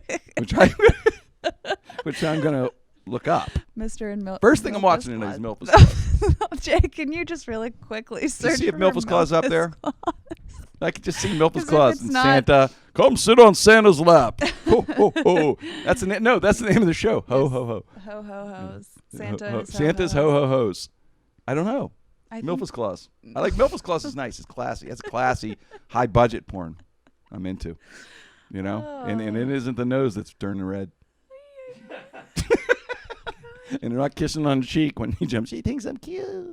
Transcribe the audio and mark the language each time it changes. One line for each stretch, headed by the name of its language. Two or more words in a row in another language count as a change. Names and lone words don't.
English: which I'm gonna look up. Mr. and Milfus. First thing I'm watching tonight is Milfus Claus. Jake, can you just really quickly search see if for Milfus Claus up there? Claus? I could just see Milfus As if Claus it's and not- Santa. Come sit on Santa's lap. Ho ho ho. That's the name of the show. Ho ho ho. Ho ho ho's. Santa. Ho, ho. is Santa's ho ho ho's. I don't know. I think- Milfus Claus. I like Milfus Claus is nice. It's classy. It's classy, high budget porn. I'm into. And it isn't the nose that's turning red. And they're not kissing on the cheek when he jumps. She thinks I'm cute.